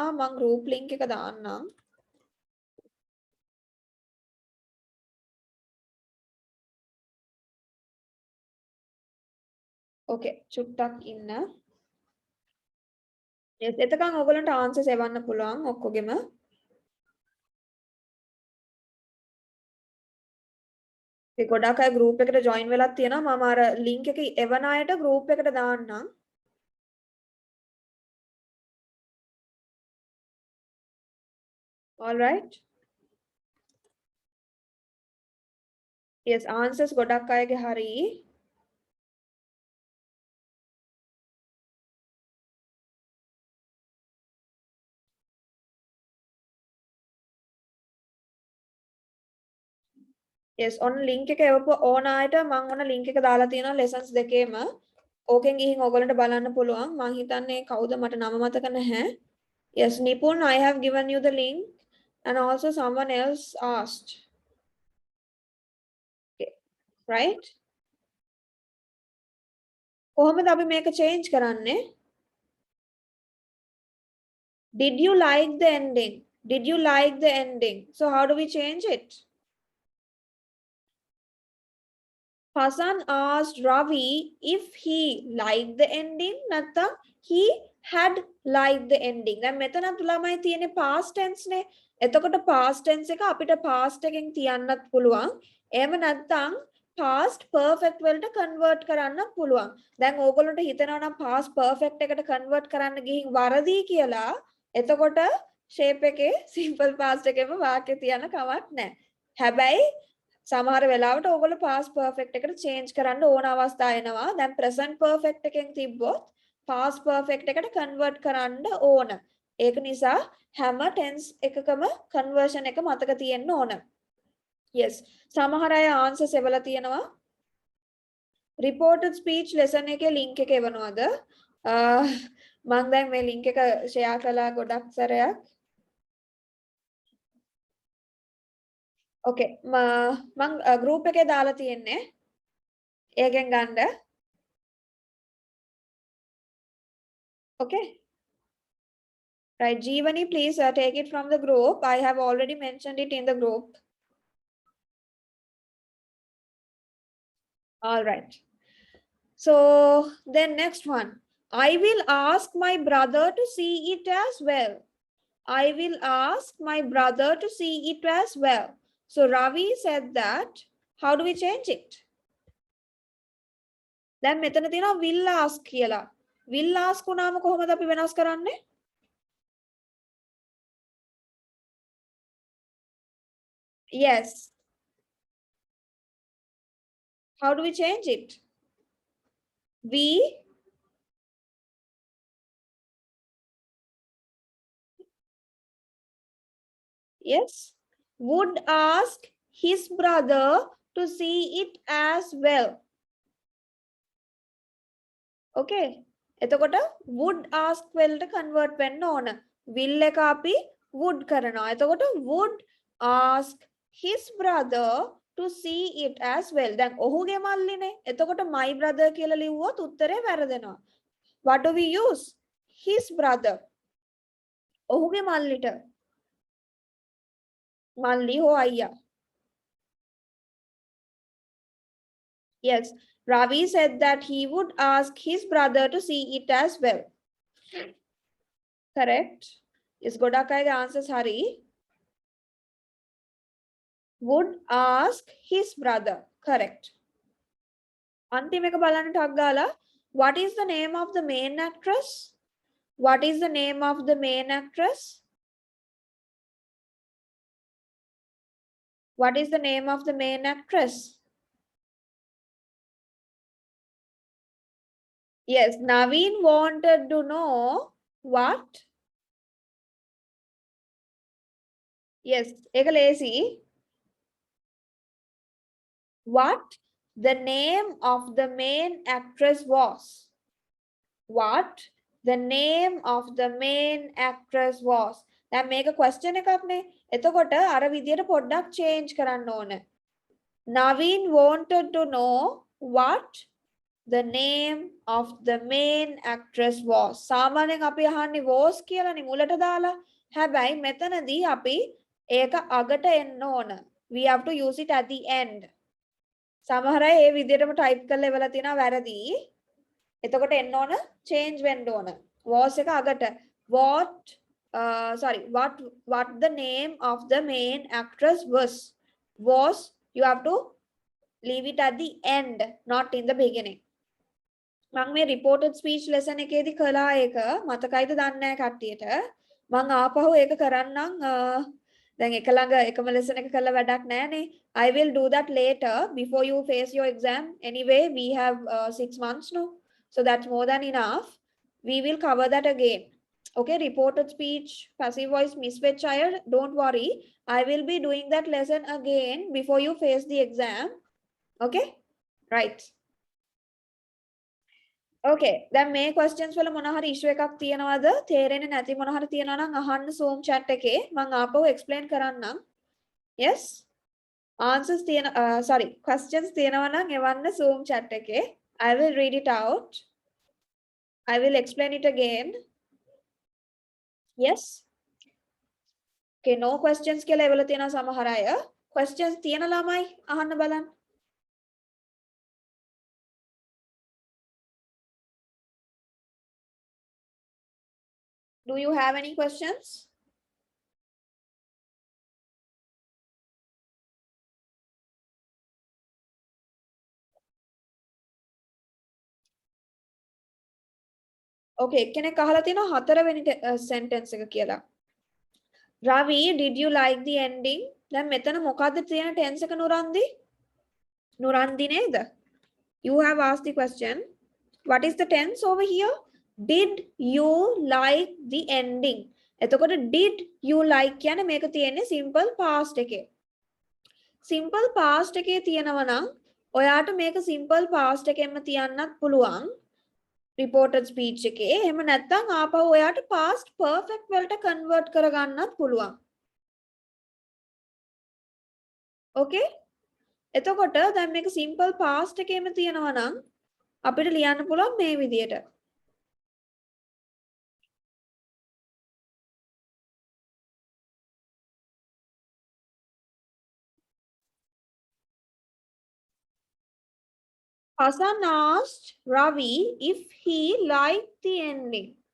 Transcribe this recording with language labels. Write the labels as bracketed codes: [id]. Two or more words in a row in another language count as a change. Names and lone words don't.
[si] මම [en] group link [si] එක දාන්නම්. Okay, චුට්ටක් ඉන්න. Yes, එතකන් ඔයගලන්ට answer සෙවන්න පුළුවන් ඔක්කොගෙම. ඒ ගොඩක් අය group එකට join වෙලක් තියෙනවා. මම අර link එක එවන අයට group එකට දාන්නම්. [en] All right. [si] Yes, answers ගොඩක් අයගේ හරි. Yes, [en] on link [si] එක එවපු ඕන අයට මම ඔන්න link එක දාලා තියෙනවා lessons දෙකේම. ඕකෙන් ගිහින් ඔයගොල්ලන්ට බලන්න පුළුවන්. මම හිතන්නේ කවුද මට නම මතක නැහැ. [en] Yes, Nipun, I have given you the link and also someone else asked. Okay, right? [si] කොහොමද අපි මේක change කරන්නේ? [en] Did you like the ending? Did you like the ending? So how do we change it? Hasan asked Ravi if he liked the ending. නැත්නම් he had liked the ending. [si] දැන් මෙතන ළමයි තියෙන්නේ [en] past tense [si] නේ. එතකොට [en] past tense [si] එක අපිට past එකෙන් තියන්නත් පුළුවන්. එහෙම නැත්නම් [en] past perfect [si] වලට convert කරන්නත් පුළුවන්. දැන් ඕගොල්ලන්ට හිතෙනවා නම් [en] past perfect [si] එකට convert කරන්න ගිහින් වරදී කියලා. එතකොට shape එකේ [en] simple past [si] එකෙම වාක්‍ය තියන්න කමක් නැහැ. හැබැයි සමහර වෙලාවට ඕගොල්ලෝ [en] past perfect [si] එකට change කරන්න ඕන අවස්ථා එනවා. දැන් [en] present perfect [si] එකෙන් තිබ්බොත් [en] past perfect [si] එකට convert කරන්න ඕන. ඒක නිසා හැම tense එකකම conversion එක මතක තියෙන්න ඕන. Yes. සමහර අය answers එවලා තියෙනවා. [en] Reported speech lesson [si] එකේ link එක එවනවද? මම දැන් මේ link එක share කළා ගොඩක් සැරයක්. Okay, මම group එකේ දාලා තියෙන්නේ. ඒකෙන් ගන්න. [en] Okay. Right, Jeevani, please take it from the group. I have already mentioned it in the group. All right. So then next one. I will ask my brother to see it as well. I will ask my brother to see it as well. So Ravi said that. How do we change it? [si] දැන් මෙතන තියෙනවා [en] will ask [si] කියලා. [en] will ask [si] උනාම කොහොමද අපි වෙනස් කරන්නේ? [en] Yes. How do we change it? We Yes, would ask his brother to see it as well. [si] Okay, එතකොට [en] would ask [si] වලට convert වෙන්න ඕන. [en] will [si] එක අපි [en] would [si] කරනවා. එතකොට [en] would ask his brother to see it as well. [si] දැන් ඔහුගේ මල්ලිනේ. එතකොට [en] my brother [si] කියලා ලිව්වොත් උත්තරේ වැරදෙනවා. [en] What do we use? His brother. [si] ඔහුගේ මල්ලිට. මල්ලි හෝ අයියා. [en] Yes, Ravi said that he would ask his brother to see it as well. Correct. Yes, [si] ගොඩක් අයගේ answers හරි. [en] Would ask his brother. Correct. [si] අන්තිම එක බලන්න ටක් ගාලා. [en] What is the name of the main actress? What is the name of the main actress? What is the name of the main actress? Yes, Naveen wanted to know what? Yes, [si] එක ලේසි. [en] What the name of the main actress was. What the name of the main actress was. [si] දැන් මේක question එකක්නේ. එතකොට අර විදියට පොඩ්ඩක් change කරන්න ඕන. [en] Naveen wanted to know what the name of the main actress was. [si] සාමාන්‍යයෙන් අපි අහන්නේ was කියලානේ මුලට දාලා. හැබැයි මෙතනදී අපි ඒක අගට එන්න ඕන. [en] We have to use it at the end. [si] සමහර අය ඒ විදිහටම type කරලා ඉවලා තියෙනවා වැරදි. එතකොට එන්න ඕන change වෙන්න ඕන. was එක අගට. [en] What the name of the main actress was. Was you have to leave it at the end, not in the beginning. [si] මම මේ [en] reported speech lesson [si] එකේදී කළා ඒක මතකයිද දන්නේ නැහැ කට්ටියට. මම ආපහු ඒක කරන්නම්. දැන් එක ළඟ එකම lesson එක කළා වැඩක් නැහැනේ. [en] I will do that later before you face your exam. Anyway, we have 6 months now. So that's more than enough. We will cover that again. Okay, reported speech, passive voice, misfit child, don't worry. I will be doing that lesson again before you face the exam. Okay, right. [si] Okay, දැන් මේ questions වල මොන හරි issue එකක් තියෙනවද? තේරෙන්නේ නැති මොන හරි තියෙනවා නම් අහන්න [en] Zoom chat [si] එකේ. මම ආපහු explain කරන්නම්. Yes? [en] Answers questions [si] තියෙනවා නම් එවන්න [en] Zoom chat [si] එකේ. [en] I will read it out. I will explain it again. Yes? Okay, no questions [si] කියලා එවල තියෙනවා සමහර අය. Questions තියෙන ළමයි අහන්න බලන්න. [en] Do you have any questions? [si] Okay, කෙනෙක් අහලා තියෙනවා හතරවෙනි sentence එක කියලා. [en] Ravi, did you like the ending? [si] දැන් මෙතන මොකද්ද තියෙන tense එක නුරන්දි? නුරන්දි නේද? [en] You have asked the question. What is the tense over here? Did you like the ending? [si] එතකොට [en] did you like [si] කියන්නේ මේක තියෙන්නේ [en] simple past [si] එකේ. [en] Simple past [si] එකේ තියෙනවා නම් ඔයාට මේක [en] simple past [si] එකෙන්ම තියන්නත් පුළුවන්. [en] Reported speech [si] එකේ. එහෙම නැත්නම් ආපහු ඔයාට [en] past perfect [si] වලට convert කරගන්නත් පුළුවන්. Okay? එතකොට දැන් මේක [en] simple past [si] එකේම තියෙනවා නම් අපිට ලියන්න පුළුවන් මේ විදියට. [en] Hasan asked Ravi if he liked the ending.